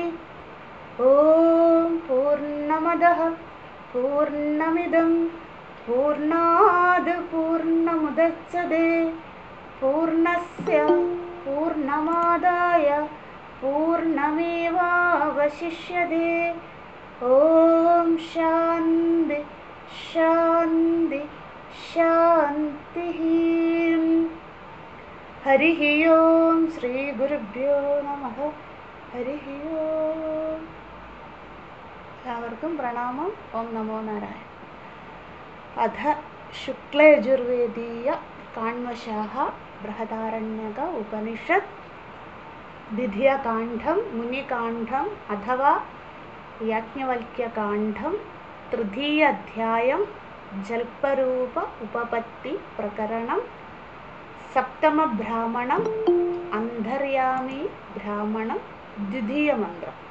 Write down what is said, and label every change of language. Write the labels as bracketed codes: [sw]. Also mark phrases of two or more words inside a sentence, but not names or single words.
[sa] ओम पूर्णमदः पूर्णमिदं पूर्णाद् पूर्णमुदच्यते पूर्णस्य पूर्णमादाय पूर्णमेवावशिष्यते। ओम शान्ति शान्ति शान्तिः। हरिः ओम श्री गुरुभ्यो नमः। हरिः ओम। [ml] എല്ലാവർക്കും പ്രണാമം. [sa] ॐ नमो नारायण. अध शुक्लयजुर्वेदीय काण्वशाह बृहदारण्यक उपनिषत् द्वितीयकाण्डं मुनिकाण्डं अथवा याज्ञवल्क्यकाण्डं तृतीय अध्यायं जल्परूप उपपत्ति प्रकरणं सप्तम ब्राह्मणं अन्तर्यामि ब्राह्मणं द्वितीय मन्त्रं.